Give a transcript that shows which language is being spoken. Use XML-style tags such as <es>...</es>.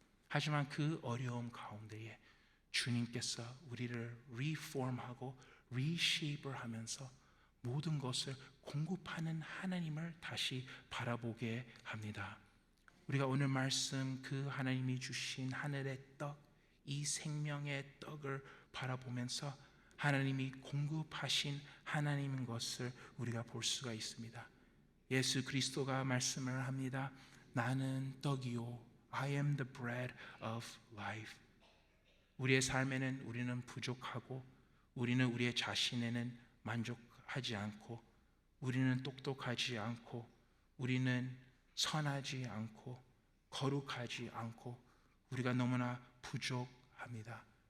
<ko>하지만 그 어려움 가운데에 주님께서 우리를 리폼하고 리쉐입을 하면서 모든 것을 공급하는 하나님을 다시 바라보게 합니다. 우리가 오늘 말씀 그 하나님이 주신 하늘의 떡, 이 생명의 떡을 바라보면서 하나님이 공급하신 하나님인 것을 우리가 볼 수가 있습니다. 예수 그리스도가 말씀을 합니다. 나는 떡이요</ko> <en>I am the bread of life.</en> <ko>우리의 삶에는 우리는 부족하고 우리는 우리의 자신에는 만족하지 않고 우리는 똑똑하지 않고 우리는 선하지 않고 거룩하지 않고 우리가 너무나 부족합니다.</ko>